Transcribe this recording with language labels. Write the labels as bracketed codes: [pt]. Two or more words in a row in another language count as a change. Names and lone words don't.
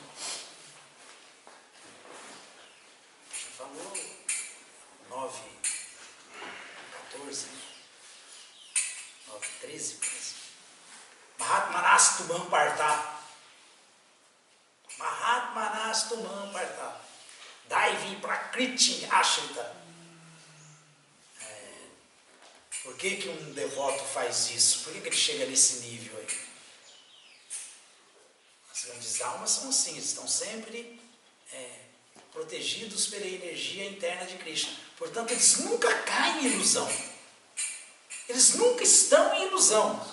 [pt] Krishna falou 9:14, 9:13, [sa] Mahatmanas Tumam Partha. Mahatmanas Tumam Partha. Daivi Prakriti Ashrita. [pt] Por que um devoto faz isso? Por que ele chega nesse nível aí? As grandes almas são assim, estão sempre protegidos pela energia interna de Krishna. Portanto, eles nunca caem em ilusão. Eles nunca estão em ilusão.